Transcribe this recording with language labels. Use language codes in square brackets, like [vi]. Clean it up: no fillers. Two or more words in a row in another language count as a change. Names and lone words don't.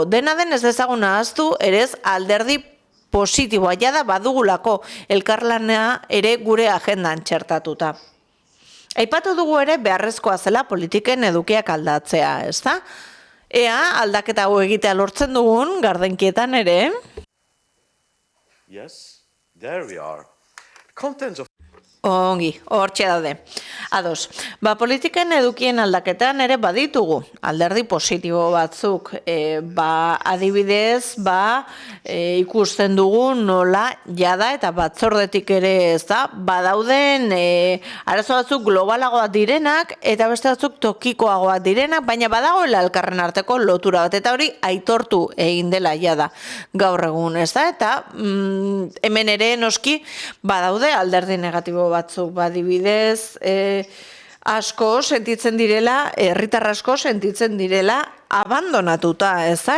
[eu] Dena den ez dezagun ahaztu, ere alderdi positiboa, jada badugulako elkarlana ere gure agendan txertatuta. Aipatu dugu ere beharrezkoa zela politiken edukiak aldatzea, ezta? Ea, aldaketa hau egitea lortzen dugun, gardenkietan ere. [en] Yes, there we are. Contents of [eu] Ongi, hortxe daude. Ados, politiken edukien aldaketan ere baditugu, alderdi positibo batzuk, adibidez, ikusten dugu nola jada eta batzordetik ere ez da, badauden arazo batzuk globalagoak direnak eta beste batzuk tokikoagoak direnak, baina badagoela elkarren arteko lotura bat, eta hori aitortu egin dela jada gaur egun, ez da, eta hemen ere noski badaude alderdi negatibo batzuk, adibidez, asko sentitzen direla, herritar asko sentitzen direla abandonatuta, ez da?